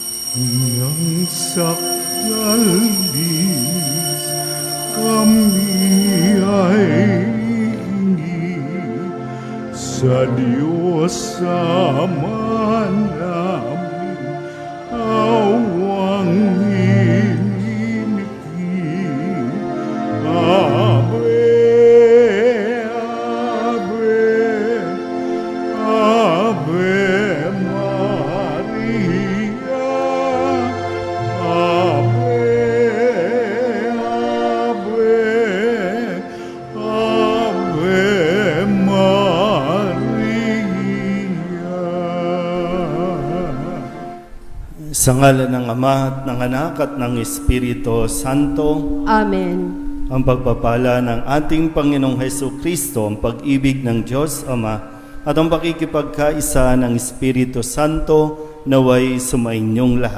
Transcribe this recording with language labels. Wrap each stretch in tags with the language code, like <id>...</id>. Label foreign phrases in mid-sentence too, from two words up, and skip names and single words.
<tl>Nang sakyalis kami ay hingi sa Diyos Ama namin, awang hinimiki.</tl> <la>Ave, Ave, Ave Maria. Ave, Ave, Ave Maria.</la> <tl>Sa ngalan ng Ama at ng Anak at ng Espiritu Santo, Amen. ang pagpapala ng ating Panginoong Hesukristo, ang pag-ibig ng Diyos Ama, at ang pakikipagkaisa ng Espiritu Santo naway sumainyong lahat.</tl>